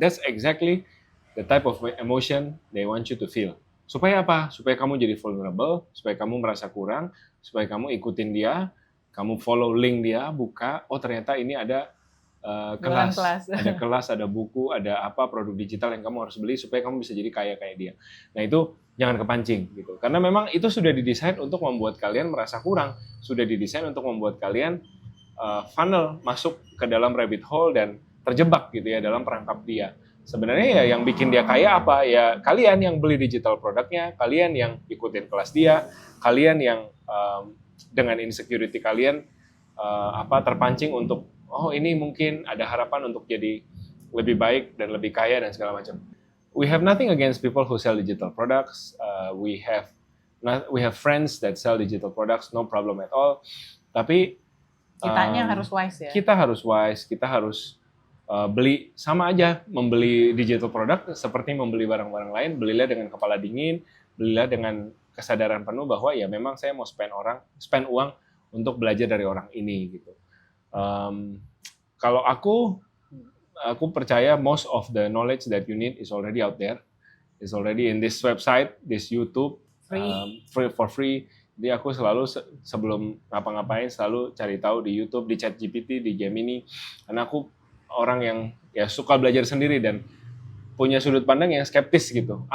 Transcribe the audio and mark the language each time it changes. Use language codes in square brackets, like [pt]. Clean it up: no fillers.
[en] That's exactly the type of emotion they want you to feel. [id] Supaya apa? Supaya kamu jadi vulnerable, supaya kamu merasa kurang, supaya kamu ikutin dia, kamu follow link dia, buka, oh ternyata ini ada kelas, ada kelas, ada buku, ada apa produk digital yang kamu harus beli supaya kamu bisa jadi kaya kayak dia. Nah itu jangan kepancing gitu, karena memang itu sudah didesain untuk membuat kalian merasa kurang, sudah didesain untuk membuat kalian funnel masuk ke dalam rabbit hole dan terjebak gitu ya dalam perangkap dia. Sebenarnya ya yang bikin dia kaya apa? Ya kalian yang beli digital produknya, kalian yang ikutin kelas dia, kalian yang dengan insecurity kalian terpancing untuk oh ini mungkin ada harapan untuk jadi lebih baik dan lebih kaya dan segala macam. [en] We have nothing against people who sell digital products. We have friends that sell digital products, no problem at all. [id] Tapi Kitanya harus wise ya. Kita harus wise, kita harus beli, sama aja membeli digital product seperti membeli barang-barang lain, belilah dengan kepala dingin, belilah dengan kesadaran penuh bahwa ya memang saya mau spend uang untuk belajar dari orang ini gitu. Kalau aku percaya [en] most of the knowledge that you need is already out there, is already in this website, this YouTube, for free. [id] Jadi aku selalu sebelum ngapa-ngapain selalu cari tahu di YouTube, di ChatGPT, di Gemini, karena aku orang yang ya suka belajar sendiri dan punya sudut pandang yang skeptis gitu.